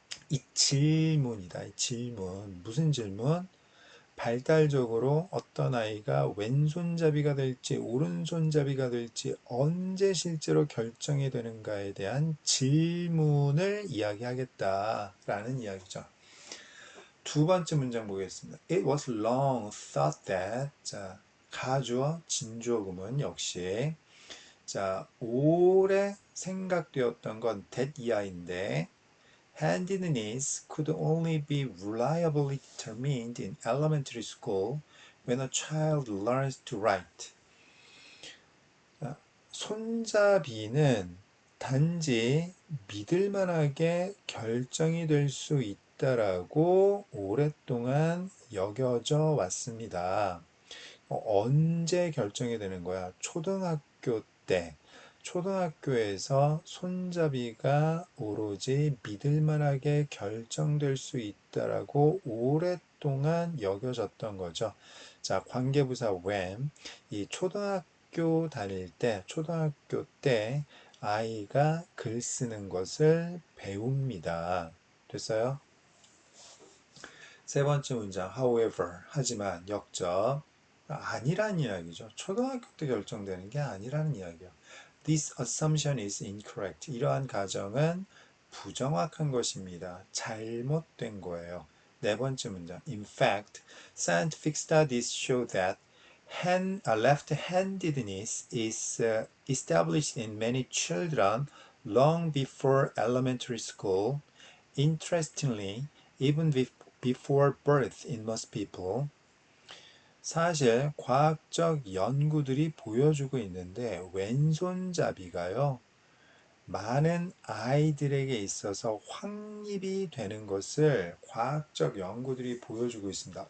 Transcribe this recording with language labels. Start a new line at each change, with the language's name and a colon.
Korean: 이 질문이다. 이 질문. 무슨 질문? 발달적으로 어떤 아이가 왼손잡이가 될지 오른손잡이가 될지 언제 실제로 결정이 되는가에 대한 질문을 이야기하겠다라는 이야기죠. 두 번째 문장 보겠습니다.
English: It was long thought that,
Korean: 자, 가주어, 진주어 구문 역시, 자, 오래 생각되었던 건 that 이하인데
English: handedness could only be reliably determined in elementary school when a child learns to write.
Korean: 손잡이는 단지 믿을만하게 결정이 될 수 있다라고 오랫동안 여겨져 왔습니다. 언제 결정이 되는 거야? 초등학교 때. 초등학교에서 손잡이가 오로지 믿을만하게 결정될 수 있다라고 오랫동안 여겨졌던 거죠. 자, 관계부사 when. 이 초등학교 다닐 때, 초등학교 때 아이가 글 쓰는 것을 배웁니다. 됐어요? 세 번째 문장, however, 하지만, 역적, 아니란 이야기죠. 초등학교 때 결정되는 게 아니라는 이야기야.
English: This assumption is incorrect.
Korean: 이러한 가정은 부정확한 것입니다. 잘못된 거예요. 네 번째 문장,
English: in fact, scientific studies show that left-handedness is established in many children long before elementary school. Interestingly, even before birth in most people,
Korean: 사실 과학적 연구들이 보여주고 있는데 왼손잡이가요, 많은 아이들에게 있어서 확립이 되는 것을 과학적 연구들이 보여주고 있습니다.